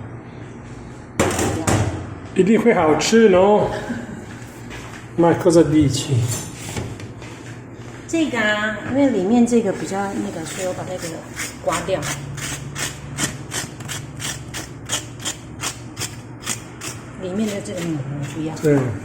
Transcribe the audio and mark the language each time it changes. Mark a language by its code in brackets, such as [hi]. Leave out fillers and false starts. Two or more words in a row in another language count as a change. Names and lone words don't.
[zh] 一定会好吃 no? [it] Ma cosa dici? [zh] 这个啊，因为里面这个比较那个，所以我把这个刮掉。里面的这个膜不要。对。